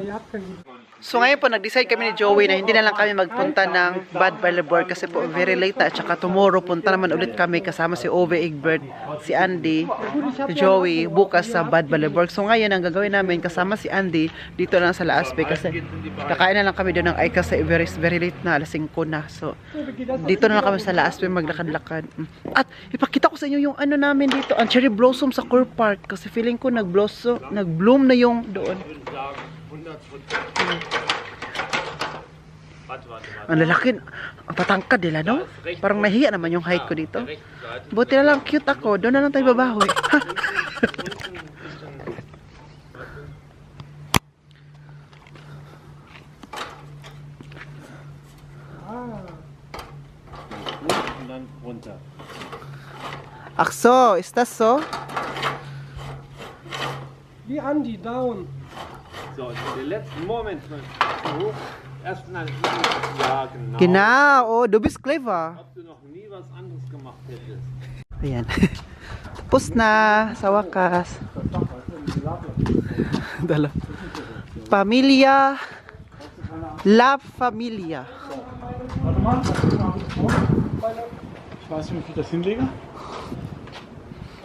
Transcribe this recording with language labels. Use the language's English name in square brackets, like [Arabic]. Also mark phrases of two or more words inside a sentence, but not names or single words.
[German] Ihr habt kein [Filipino] So ngayon po, nag-decide kami ni Joey na hindi na lang kami magpunta ng Bad Boulevard kasi po [English] very late [Filipino] na at saka tomorrow punta naman ulit kami kasama si Ove, Egbert, si Andy, si Joey bukas sa Bad Boulevard. So ngayon ang gagawin namin kasama si Andy dito lang sa La Aspe kasi kakain na lang kami doon ng Ay kasi [English] very late [Filipino] na, alas 5 na. So dito na lang kami sa La Aspe maglakad-lakad. At ipakita ko sa inyo yung ano namin dito, ang [English] cherry blossom [Filipino] sa Core Park kasi feeling ko nag-bloom na yung doon. Ang lalaki, ang tatangkad nila, no? Parang nahiya naman yung height ko dito. Buti na lang cute ako, doon na lang tayo babawi. [German] Und dann runter. Ach so, ist das so? Wie Andi, down. So, den letzten Moment mal hoch. Erst mal. Ja, genau. Genau, oh, du bist clever. Ob du noch nie was anderes gemacht hättest. [Filipino] Ayan. Tapos na, sa wakas. Dala. Pamilya. [Spanish] La Familia. [German] Warte mal. Ich weiß nicht, wie ich das hinlege.